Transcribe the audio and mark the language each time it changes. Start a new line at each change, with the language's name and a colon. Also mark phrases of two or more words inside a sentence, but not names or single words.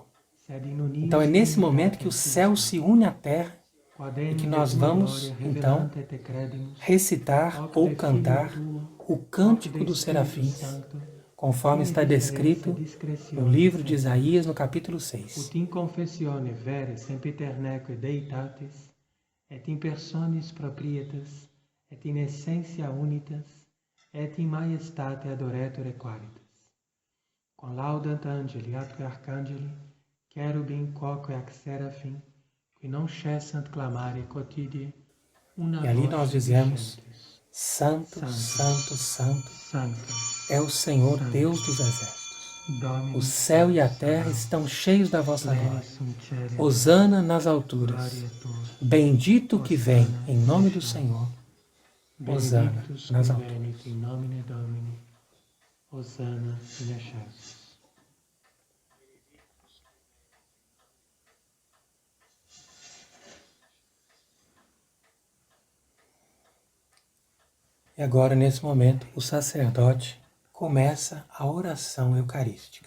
Portuguese: Então é nesse momento que o céu se une à terra e que nós vamos, então, recitar ou cantar o Cântico dos Serafins, conforme está descrito no livro de Isaías, no capítulo 6.
Latin: Ut in confessione vere sempiterneque deitatis, et in personis proprietas, et in essentia unitas, et in majestate adoretur equalitas. Quam laudant angeli atque arcangeli, cherubim quoque ac serafim, que não cessant clamare quotidie, una
Portuguese: E ali
Latin: voce
Portuguese: nós dizemos,
Latin: dicentes,
Portuguese: Santo, Santo, Santo,
Latin: Sancto,
Portuguese: é o Senhor Deus dos exércitos. O
Latin: Dominus
Portuguese: céu e a terra estão cheios da vossa glória.
Latin: pleni sunt celi,
Portuguese: Hosana nas alturas.
Latin: gloria tua.
Portuguese: Bendito que vem em nome do Senhor. Hosana
Latin: Benedictus
Portuguese: nas
Latin: qui
Portuguese: alturas.
Latin: venit in nomine Domini, Hosanna in excelsis.
Portuguese: E agora, nesse momento, o sacerdote começa a oração eucarística.